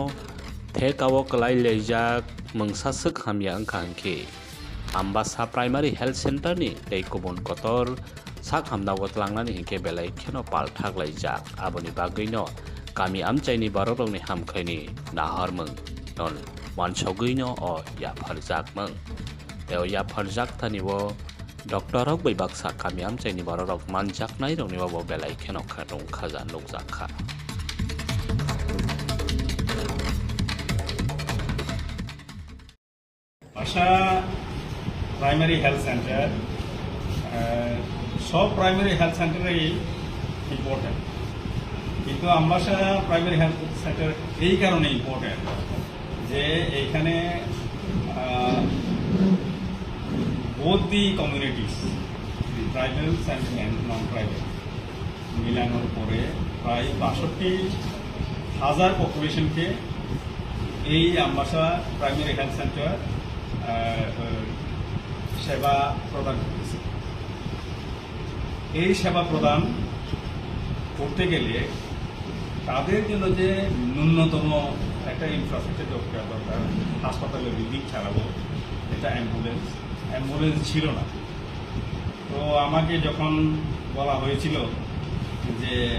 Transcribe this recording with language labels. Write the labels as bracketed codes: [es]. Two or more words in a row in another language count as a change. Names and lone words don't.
[trp] Thekawo Kalai Lejak Mengsasek Hamya Angkangke Ambassa Primary Health Center ni tei kubun kotor sak hamnaw tlangnani hingke belai kheno palthak laijak aboni bagui no kami amchai ni barok ni hamkhaini naharmung non wansogui no o yapharjak mung teo yapharjak thani wo doctor rok bai baksa kami amchai ni barok manjak nai rok ni bo belai kheno khatung khaja nukjakha [bn] Ambassa Primary Health Center সব [en] primary health centre-ei important [bn] কিন্তু আম্বাসা [en] primary health centre [bn] এই কারণে ইম্পর্টেন্ট যে এইখানে [en] both the communities tribals and non tribal [bn] মিলানোর পরে প্রায় ৬২,০০০ পপুলেশনকে এই আম্বাসা [en] primary health centre [bn] সেবা প্রদান করতেছে এই সেবা প্রদান করতে গেলে তাদের জন্য যে ন্যূনতম একটা ইনফ্রাস্ট্রাকচার দরকার হাসপাতালের বিল্ডিং ছাড়াবো এটা অ্যাম্বুলেন্স ছিল না তো আমাকে যখন বলা হয়েছিল যে